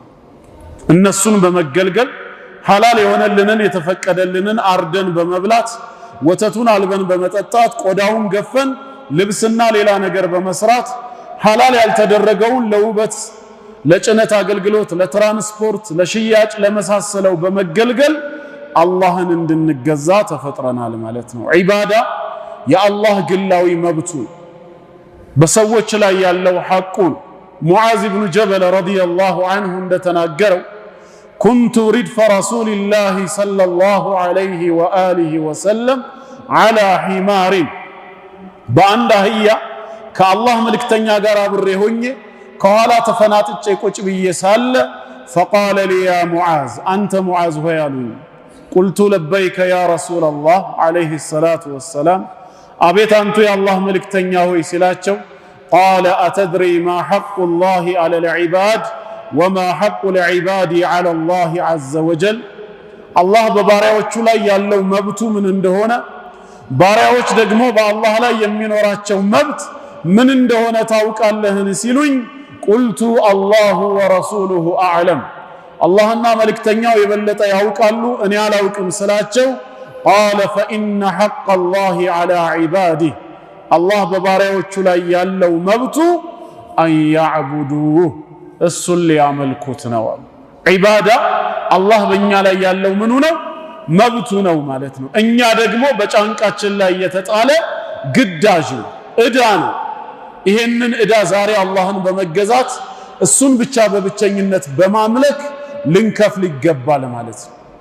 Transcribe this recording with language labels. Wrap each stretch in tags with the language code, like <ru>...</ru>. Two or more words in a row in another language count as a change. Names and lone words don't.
<am>እነሱን በመገልገል ሐላል የሆነልንን የተፈቀደልንን አርደን በመብላት ወተቱን አልበን በመጠጣት ቆዳውን ገፈን ልብስና ሌላ ነገር በመስራት ሐላል ያልተደረገውን ለውበት ለጭነት አገልግሎት ለትራንስፖርት ለሽያጭ ለመሳሰለው በመገልገል አላህን እንድንገዛ ተፈጥረናል ማለት ነው ዒባዳ የአላህ ግላዊ መብቱ በሰዎች ላይ ያለው ሐቁን ሙዓዝ ኢብኑ ጀበል</am> <ar>رضي الله عنه</ar> <am>እንደተናገረው</am> <ar>كنت ردف رسول الله صلى الله عليه وآله وسلم على حمار</ar> <am>በአንድ አህያ ከአላህ መልእክተኛ ጋር አብሬ ሆኜ ከኋላ ተፈናጥጬ ቁጭ ብዬ ሳለ</am> <ar>فقال لي يا معاذ أنت معاذ</ar> <am>ሆይ አሉኝ</am> <ar>قلت لبيك يا رسول الله عليه الصلاة والسلام</ar> <am>አቤት አንቱ የአላህ መልእክተኛ ሆይ ሲላቸው</am> <ar>قال أتدري ما حق الله على العباد وما حق العباد على الله عز وجل</ar> <am>الله በባሪያዎቹ ላይ ያለው መብቱ ምን እንደሆነ ባሪያዎች ደግሞ በአላህ ላይ የሚኖራቸው መብት ምን እንደሆነ ታውቃለህን ሲሉኝ</am> <ar>قلت الله ورسوله أعلم</ar> <am>اللهنا መልእክተኛው የበለጠ ያውቃሉ እኔ አላውቅም ስላቸው قال</am> <ar>فإن حق الله على عباده</ar> <am>الله በባሪያዎቹ ላይ ያለው መብቱ</am> <ar>أن يعبدوه</ar> <am>እሱን ሊያመልኩት ነው ዒባዳ አላህ በእኛ ላይ ያለው ምኑ ነው መብቱ ነው ማለት ነው እኛ ደግሞ በጫንቃችን ላይ የተጣለ ግዳጅ ዕዳ ነው ይሄንን ዕዳ ዛሬ አላህን በመገዛት እሱን ብቻ በብቸኝነት በማምለክ ልንከፍል ይገባል ማለት ነው</am>